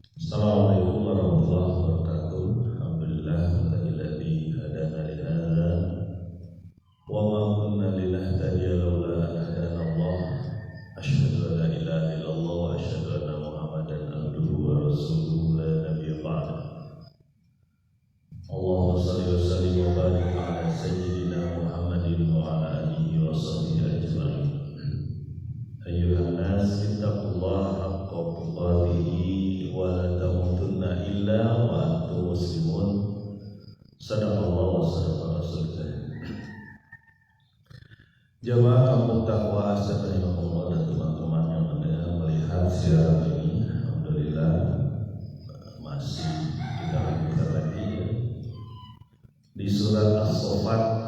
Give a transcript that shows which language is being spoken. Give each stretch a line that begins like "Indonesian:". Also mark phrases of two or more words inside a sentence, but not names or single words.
Arabic: السلام عليكم ورحمة الله وبركاته. الحمد لله الذي هدانا لهذا وما كنا لنهتدي لولا أن هدانا الله. أشهد أن لا إله إلا الله وأشهد أن محمدا عبده ورسوله لا نبي بعده. اللهم صل وسلم وبارك على سيدنا محمد وعلى آله وصحبه أجمعين. أيها الناس اتقوا الله حق تقاته ولا تموتن إلا وأنتم مسلمون. صدق الله وصدق رسول الله.
Indonesian: Jamaah kampung takwa astagfirullah dan teman-teman yang mendengar melihat siaran ini, alhamdulillah masih kita lanjutkan lagi di surat As-Saffat.